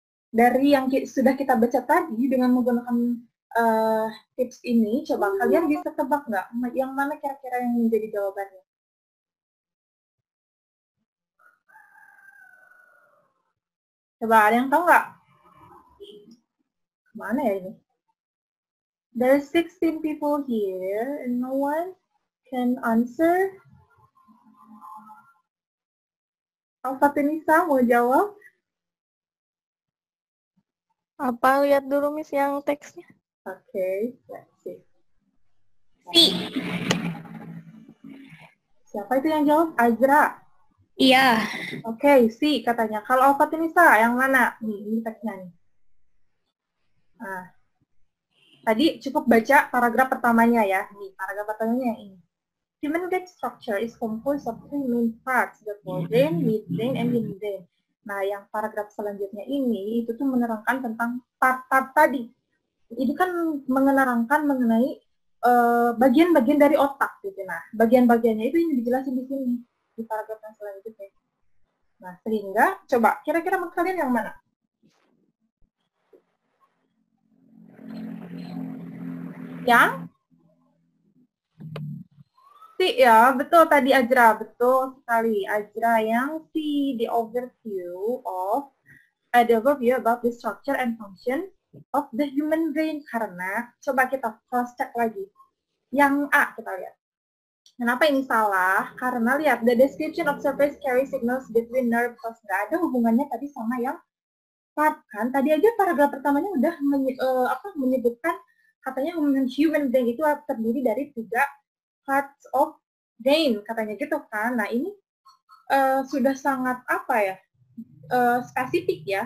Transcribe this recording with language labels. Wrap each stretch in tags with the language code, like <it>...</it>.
<id>Dari yang sudah kita baca tadi dengan menggunakan tips ini, coba kalian bisa tebak nggak yang mana kira-kira yang menjadi jawabannya? Coba ada yang tahu nggak? Mana ya ini?</id> <en>There's 16 people here and no one can answer.</en> <id>Alfatinisa mau jawab? Apa? Lihat dulu Miss yang teksnya.</id> <en>Oke, let's see.</en> <id>Si. Siapa itu yang jawab? Azra. Iya. Oke, si katanya. Kalau Alfatinisa yang mana? Nih, ini teksnya nih. Nah, tadi cukup baca paragraf pertamanya ya. Nih, paragraf pertamanya ini.</id> <en>Human gut structure is composed of three main parts, the forebrain, midbrain, and hindbrain.</en> <id>Nah, yang paragraf selanjutnya ini, itu tuh menerangkan tentang part-part tadi. Itu kan menerangkan mengenai bagian-bagian dari otak, gitu. Nah, bagian-bagiannya itu yang dijelasin di sini, di paragraf yang selanjutnya. Nah, sehingga, coba, kira-kira kalian yang mana? Yang? Si ya, betul tadi Ajra, betul sekali. Ajra yang si,</id> <en>the overview about the structure and function of the human brain.</en> <id>Karena, coba kita cross check lagi. Yang A kita lihat. Kenapa ini salah? Karena lihat,</id> <en>the description of surface carry signals between nerve cells.</en> <id>Nggak ada hubungannya tadi sama yang part kan. Tadi aja paragraf pertamanya udah menyebutkan katanya human brain itu terdiri dari</id> <en>3 parts of brain,</en> <id>katanya gitu kan. Nah, ini sudah sangat apa ya, spesifik ya.</id>